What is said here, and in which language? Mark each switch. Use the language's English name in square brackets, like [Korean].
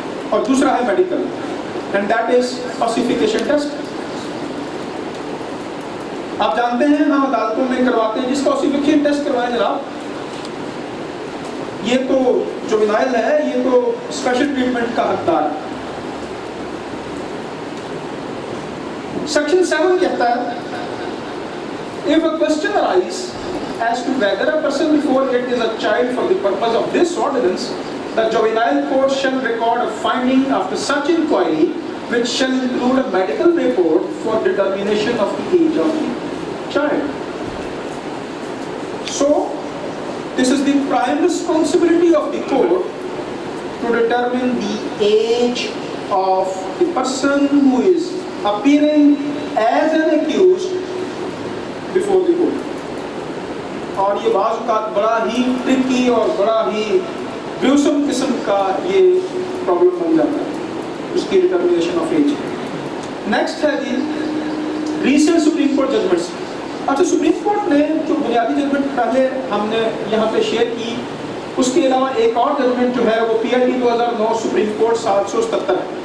[Urdu] اور دوسرا ہے [English] Medical, and that is falsification test. [Urdu] آپ جانتے ہیں ہم عدالتوں میں کرواتے ہیں جس کا فالسیفیکیشن ٹیسٹ کروائے جناب, یہ تو جوینائل ہے, یہ تو اسپیشل ٹریٹمنٹ کا حقدار ہے. سیکشن 7 کہتا ہے [English] if a question arises as to whether a person before it is a child for the purpose of this ordinance, the juvenile court shall record a finding after such inquiry which shall include a medical report for determination of the age of the child. So this is the prime responsibility of the court to determine the age of the person who is appearing as an accused before the court. [Urdu] اور یہ بعض اوقات بڑا ہی Turkey اور بڑا ہی گروسم قسم کا یہ پرابلم بن جاتا ہے اس کی ڈٹرمینیشن آف ایج. نیکسٹ ہے جی ریسنٹ سپریم کورٹ ججمنٹس. اچھا, سپریم کورٹ نے جو بنیادی ججمنٹ پہلے ہم نے یہاں پہ شیئر کی, اس کے علاوہ ایک اور ججمنٹ جو ہے وہ PIT 2009 سپریم کورٹ 777 ہے.